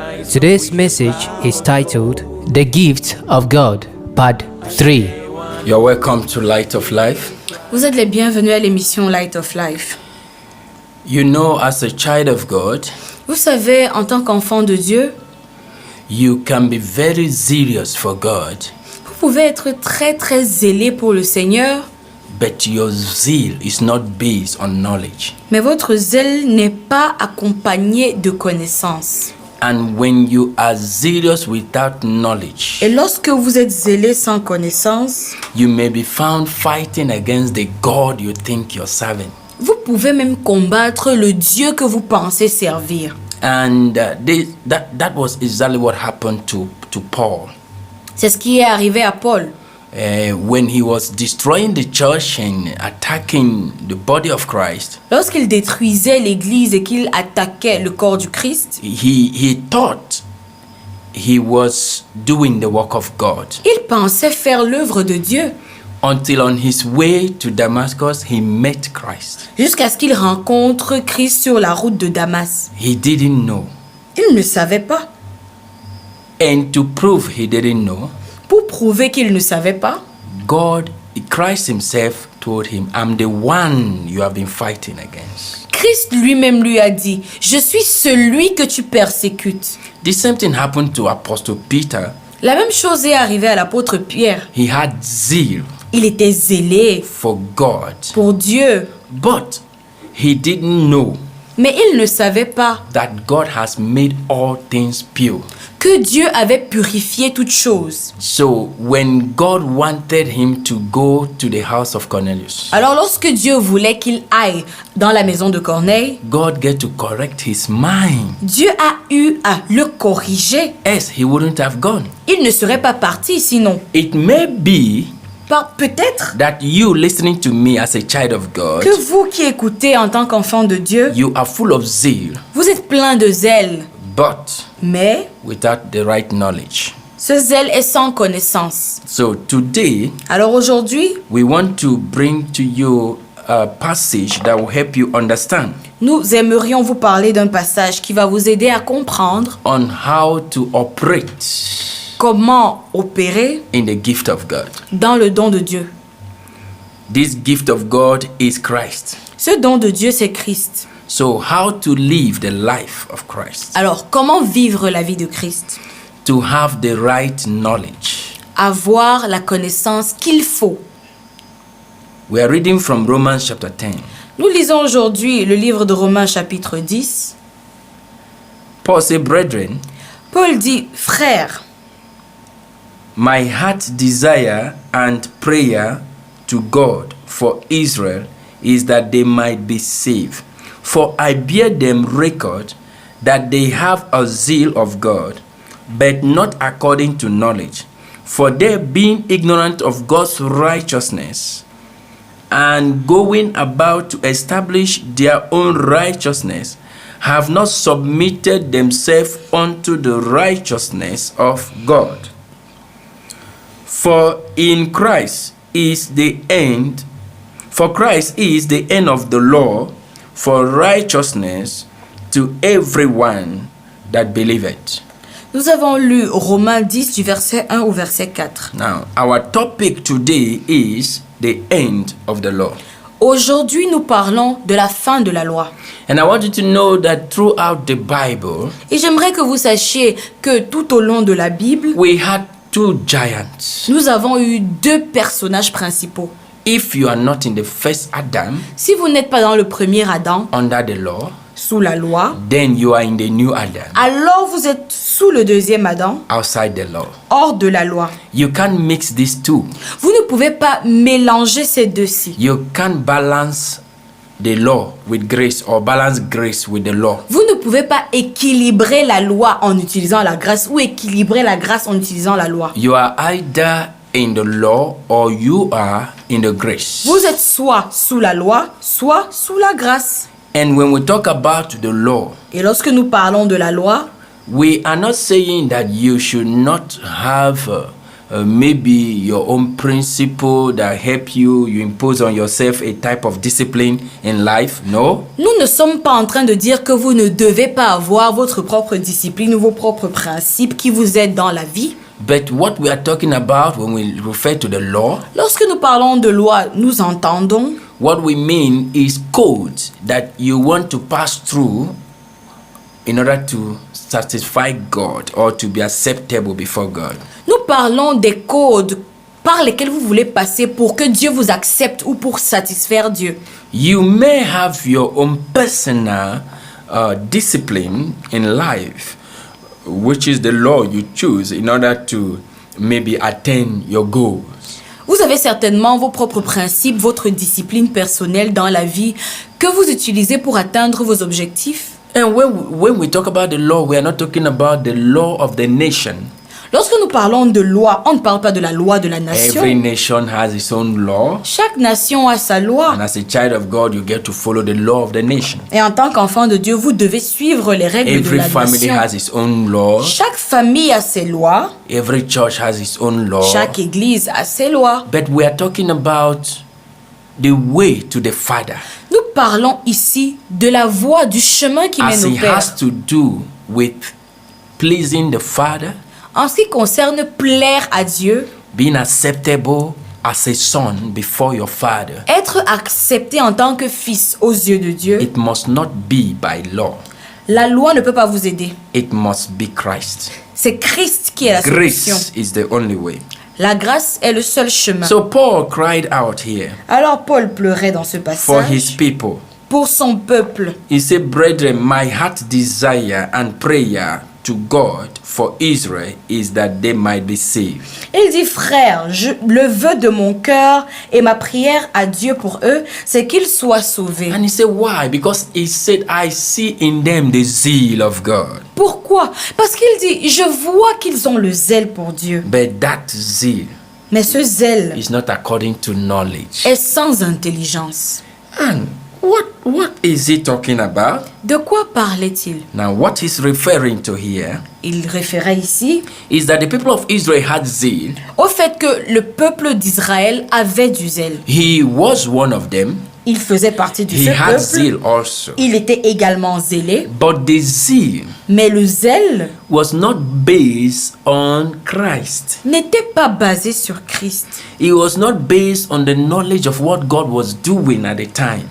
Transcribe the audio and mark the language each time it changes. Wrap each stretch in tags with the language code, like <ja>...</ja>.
<en>Today's message is titled The Gift of God, Part 3. You're welcome to Light of Life.</en> <fr>Vous êtes les bienvenus à l'émission Light of Life.</fr> <en>You know, as a child of God,</en> <fr>Vous savez, en tant qu'enfant de Dieu,</fr> <en>you can be very zealous for God,</en> <fr>vous pouvez être très très zélé pour le Seigneur,</fr> <en>but your zeal is not based on knowledge.</en> <fr>mais votre zèle n'est pas accompagné de connaissances.</fr> <en>And when you are zealous without knowledge,</en> <fr>Et lorsque vous êtes zélé sans connaissance,</fr> <en>you may be found fighting against the God you think you're serving.</en> <fr>vous pouvez même combattre le Dieu que vous pensez servir.</fr> <en>And that was exactly what happened to Paul.</en> <fr>C'est ce qui est arrivé à Paul.</fr> <en>When he was destroying the church and attacking the body of Christ,</en> <fr>Lorsqu'il détruisait l'église et qu'il attaquait le corps du Christ,</fr> <en>he thought he was doing the work of God.</en> <fr>il pensait faire l'œuvre de Dieu</fr> <en>Until on his way to Damascus, he met Christ.</en> <fr>jusqu'à ce qu'il rencontre Christ sur la route de Damas.</fr> <en>He didn't know.</en> <fr>Il ne savait pas.</fr> <en>And to prove he didn't know,</en> <fr>Pour prouver qu'il ne savait pas,</fr> <en>Christ himself told him, I'm the one you have been fighting against.</en> <fr>Christ lui-même lui a dit, je suis celui que tu persécutes.</fr> <en>The same thing happened to Apostle Peter.</en> <fr>La même chose est arrivée à l'apôtre Pierre.</fr> <en>He had zeal</en> <fr>Il était zélé</fr> <en>for God,</en> <fr>pour Dieu,</fr> <en>but he didn't know</en> <fr>mais il ne savait pas</fr> <en>that God has made all things pure.</en> <fr>que Dieu avait purifié toutes choses.</fr> <en>So when God wanted him to go to the house of Cornelius,</en> <fr>Alors lorsque Dieu voulait qu'il aille dans la maison de Corneille,</fr> <en>God get to correct his mind.</en> <fr>Dieu a eu à le corriger.</fr> <en>Else he wouldn't have gone.</en> <fr>Il ne serait pas parti sinon.</fr> <en>It may be</en> <fr>Peut-être</fr> <en>that you listening to me as a child of God,</en> <fr>que vous qui écoutez en tant qu'enfant de Dieu,</fr> <en>you are full of zeal,</en> <fr>vous êtes plein de zèle,</fr> <en>but</en> <fr>mais</fr> <en>without the right knowledge.</en> <fr>ce zèle est sans connaissance.</fr> <en>So today,</en> <fr>Alors aujourd'hui,</fr> <en>we want to bring to you a passage that will help you understand</en> <fr>nous aimerions vous parler d'un passage qui va vous aider à comprendre</fr> <en>on how to operate</en> <fr>comment opérer</fr> <en>in the gift of God.</en> <fr>dans le don de Dieu.</fr> <en>This gift of God is Christ.</en> <fr>Ce don de Dieu, c'est Christ.</fr> <en>So how to live the life of Christ?</en> <fr>Alors, comment vivre la vie de Christ?</fr> <en>To have the right knowledge.</en> <fr>Avoir la connaissance qu'il faut.</fr> <en>We are reading from Romans chapter 10.</en> <fr>Nous lisons aujourd'hui le livre de Romains chapitre 10.</fr> <en>Paul said, brethren,</en> <fr>Paul dit, frères,</fr> <en>my heart's desire and prayer to God for Israel is that they might be saved. For I bear them record that they have a zeal of God, but not according to knowledge. For they, being ignorant of God's righteousness, and going about to establish their own righteousness, have not submitted themselves unto the righteousness of God. For Christ is the end of the law for righteousness to everyone that believeth.</en> <fr>nous avons lu Romains 10 du verset 1 au verset 4.</fr> <en>Now, our topic today is the end of the law.</en> <fr>Aujourd'hui, nous parlons de la fin de la loi.</fr> <en>And I want you to know that throughout the Bible,</en> <fr>Et j'aimerais que vous sachiez que tout au long de la Bible,</fr> <en>we had two giants.</en> <fr>Nous avons eu deux personnages principaux.</fr> <en>If you are not in the first Adam,</en> <fr>Si vous n'êtes pas dans le premier Adam,</fr> <en>under the law,</en> <fr>sous la loi,</fr> <en>then you are in the new Adam,</en> <fr>alors vous êtes sous le deuxième Adam,</fr> <en>outside the law.</en> <fr>hors de la loi.</fr> <en>You can't mix these two.</en> <fr>Vous ne pouvez pas mélanger ces deux-ci.</fr> <en>You can't balance the law with grace or balance grace with the law.</en> <fr>Vous ne pouvez pas équilibrer la loi en utilisant la grâce ou équilibrer la grâce en utilisant la loi.</fr> <en>You are either in the law or you are in the grace.</en> <fr>Vous êtes soit sous la loi, soit sous la grâce.</fr> <en>And when we talk about the law,</en> <fr>Et lorsque nous parlons de la loi,</fr> <en>we are not saying that you should not have maybe your own principle that help you impose on yourself a type of discipline in life. No.</en> <fr>nous ne sommes pas en train de dire que vous ne devez pas avoir votre propre discipline ou vos propres principes qui vous aident dans la vie.</fr> <en>But what we are talking about when we refer to the law,</en> <fr>Lorsque nous parlons de loi, nous entendons</fr> <en>what we mean is codes that you want to pass through in order to satisfy God or to be acceptable before God.</en> <fr>Nous parlons des codes par lesquels vous voulez passer pour que Dieu vous accepte ou pour satisfaire Dieu.</fr> <en>You may have your own personal discipline in life, which is the law you choose in order to maybe attain your goals.</en> <fr>Vous avez certainement vos propres principes, votre discipline personnelle dans la vie que vous utilisez pour atteindre vos objectifs.</fr> <en>And when we talk about the law, we are not talking about the law of the nation.</en> <fr>Lorsque nous parlons de loi, on ne parle pas de la loi de la nation.</fr> <en>Every nation has its own law.</en> <fr>Chaque nation a sa loi.</fr> <en>And as a child of God, you get to follow the law of the nation.</en> <fr>Et en tant qu'enfant de Dieu, vous devez suivre les règles de</fr> <en>Every</en> <fr>la</fr> <en>family</en> <fr>nation.</fr> <en>has its own law.</en> <fr>Chaque famille a ses lois.</fr> <en>Every church has its own law.</en> <fr>Chaque église a ses lois.</fr> <en>But we are talking about the way to the Father.</en> <fr>Nous parlons ici de la voie du chemin qui mène</fr> <en>As</en> <fr>au</fr> <en>it</en> <fr>Père.</fr> <en>has to do with pleasing the Father,</en> <fr>En ce qui concerne plaire à Dieu,</fr> <en>being acceptable as a son before your Father,</en> <fr>être accepté en tant que fils aux yeux de Dieu,</fr> <en>it must not be by law.</en> <fr>la loi ne peut pas vous aider.</fr> <en>It must be Christ.</en> <fr>C'est Christ qui est la solution.</fr> <en>Grace is the only way.</en> <fr>La grâce est le seul chemin.</fr> <en>So Paul cried out here</en> <fr>Alors Paul pleurait dans ce</fr> <en>for his</en> <fr>passage</fr> <en>people.</en> <fr>pour son peuple.</fr> <en>He said, "Brethren, my heart desire and prayer to God for Israel is that they might be saved."</en> <fr>Il dit, frère, le vœu de mon cœur et ma prière à Dieu pour eux, c'est qu'ils soient sauvés.</fr> <en>And he said, why? Because he said, I see in them the zeal of God.</en> <fr>Pourquoi? Parce qu'il dit, je vois qu'ils ont le zèle pour Dieu.</fr> <en>But that zeal</en> <fr>Mais ce zèle</fr> <en>is not according to knowledge.</en> <fr>est sans intelligence.</fr> <en>And what is he talking about?</en> <fr>De quoi parlait-il?</fr> <en>Now, what he's referring to here</en> <fr>Il référait ici</fr> <en>is that the people of Israel had zeal.</en> <fr>au fait que le peuple d'Israël avait du zèle.</fr> <en>He was one of them.</en> <fr>Il faisait partie de</fr> <en>He</en> <fr>ce</fr> <en>had</en> <fr>peuple.</fr> <en>zeal also.</en> <fr>Il était également zélé.</fr> <en>But the zeal</en> <fr>Mais le zèle</fr> <en>was not based on Christ.</en> <fr>n'était pas basé sur Christ.</fr> <en>It was not based on the knowledge of what God was doing at the time.</en>